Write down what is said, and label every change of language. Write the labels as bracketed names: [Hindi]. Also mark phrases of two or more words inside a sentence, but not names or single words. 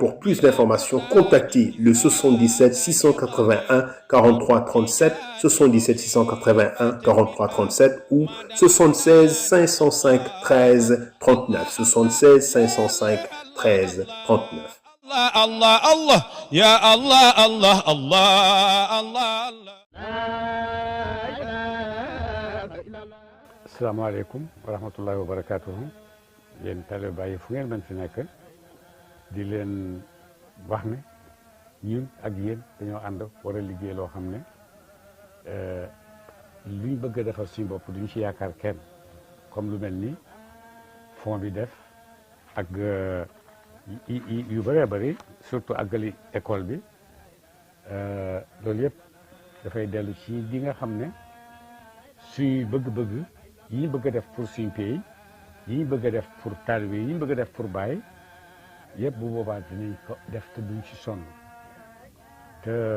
[French] Pour plus d'informations, contactez le 77 681 43 37, 77 681 43 37 ou 76 505 13 39, 76 505 13 39. [Arabic] الله الله يا الله الله الله الله الله. السلام عليكم ورحمة الله وبركاته [Wolof] yéen tale bàyyi fu ngeen mën fi nekk di leen wax ne ñun ak yéen dañoo ànd war a liggéey loo xam ne luñ bëgg a defar suñu bopp duñ ci yaakaar kenn comme lu mel ni fond bi def ak yu bëree bëri surtout àggali école bi loolu yëpp dafay dellu ci li nga xam ne suñuy bëgg-bëgg yi ñu bëgg a def pour suñu pays yi ñu bëgg a def pour taalibe yi ñu bëgg a def pour Baay yëpp bu boobaa dinañ ko def te duñ ci sonn te